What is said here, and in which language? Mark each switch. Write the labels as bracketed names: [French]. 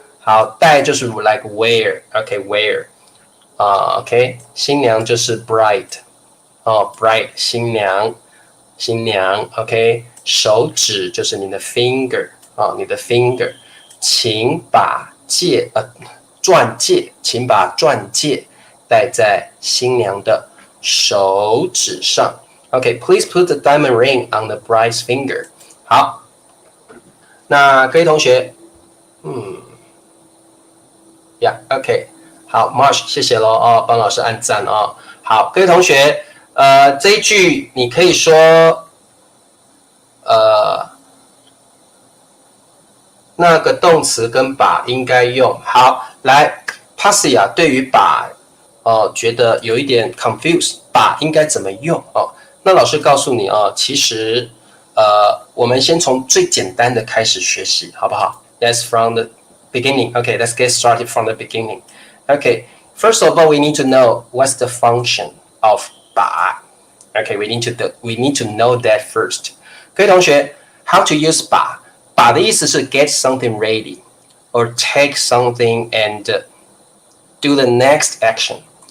[Chinese] 好，戴就是 like wear，OK，wear， OK， 新娘就是 bride， 哦 bride 新娘 ，OK， 手指就是你的 finger， 哦，你的 finger， 请把钻戒，请把钻戒戴在新娘的手指上。 [English] Okay, please put the diamond ring on the bride's finger. [Chinese] 好，那各位同学，OK， 好 ，Marsh， 谢谢咯哦，帮老师按赞哦。好，各位同学，这一句你可以说，那个动词跟把应该用。好，来 ，Passia 对于把，觉得有一点 confused， 把应该怎么用哦？那老师告诉你啊，其实我们先从最简单的开始学习，好不好？ [English] That's from the beginning. Okay, let's get started from the beginning. Okay, first of all, we need to know what's the function of 把. Okay, we need to know that first. [Chinese] 各位同学 [English] how to use [Chinese] 把的意思是 [English] get something ready or take something and do the next action.